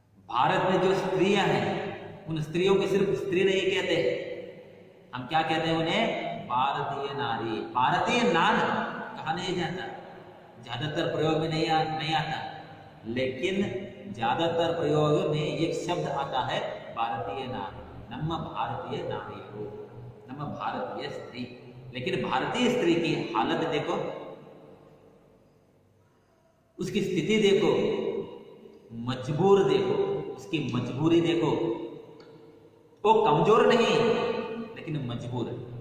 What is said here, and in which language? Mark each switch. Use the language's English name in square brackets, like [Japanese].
[Hindi] भारत में जो स्त्रियां हैं, उन स्त्रियों को सिर्फ स्त्री नहीं कहते, हम क्या कहते हैं उन्हें? भारतीय नारी. भारतीय नार कहा नहीं जाता, ज्यादातर प्रयोग में नहीं आता, लेकिन ज्यादातर प्रयोग में एक शब्द आता है भारतीय नार. [Kannada] ನಮ್ಮ ಭಾರತೀಯ ನಾರಿಯರು, ನಮ್ಮ ಭಾರತೀಯ स्त्री. [Hindi] लेकिन भारतीय स्त्री की हालत देखो, उसकी स्थिति देखो, मजबूर देखो, उसकी मजबूरी देखो. वो कमजोर नहीं, लेकिन मजबूर है.